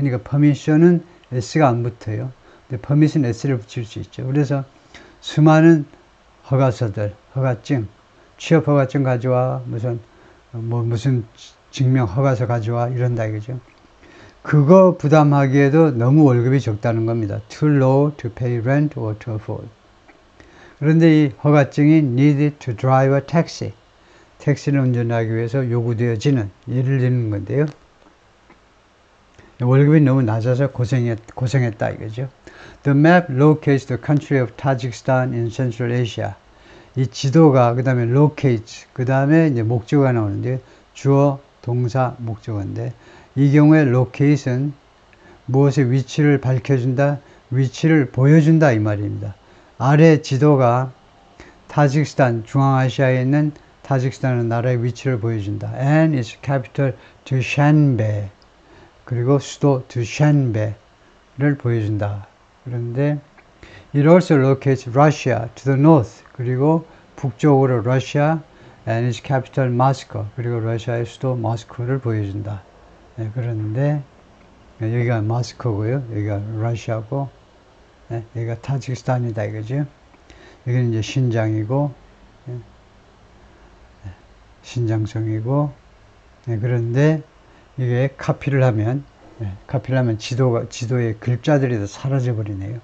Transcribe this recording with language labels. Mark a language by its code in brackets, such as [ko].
[ko] 그러니까 permission은 s가 안 붙어요. 근데 permit은 s를 붙일 수 있죠. 그래서 수많은 허가서들, 허가증, 취업 허가증 가져와, 무슨 증명 허가서 가져와 이런다 이거죠. 그거 부담하기에도 너무 월급이 적다는 겁니다. [en] Too low to pay rent or to afford. [ko] 그런데 이 허가증이 [en] needed to drive a taxi. [ko] 택시를 운전하기 위해서 요구되어지는 예를 드는 건데요. 월급이 너무 낮아서 고생했다 이거죠. [en] The map locates the country of Tajikistan in Central Asia. [ko] 이 지도가 그 다음에 locate, 그 다음에 이제 목적어가 나오는데 주어, 동사, 목적어인데 이 경우에 locate은 무엇의 위치를 밝혀준다, 위치를 보여준다 이 말입니다. 아래 지도가 타지키스탄, 중앙아시아에 있는 타지키스탄은 나라의 위치를 보여준다. [en] And its capital [ko] 두샨베 그리고 수도 두샨베를 보여준다. 그런데 [en] It also locates Russia to the north. [ko] 그리고 북쪽으로 러시아 [en] and its capital Moscow. [ko] 그리고 러시아의 수도 모스크바를 보여준다. 네, 그런데 여기가 모스크바고요. 여기가 러시아고 네, 여기가 타지키스탄이다 이거죠. 여기는 이제 신장이고 네, 신장성이고 네, 그런데 이게 카피를 하면 지도의 글자들이 다 사라져 버리네요.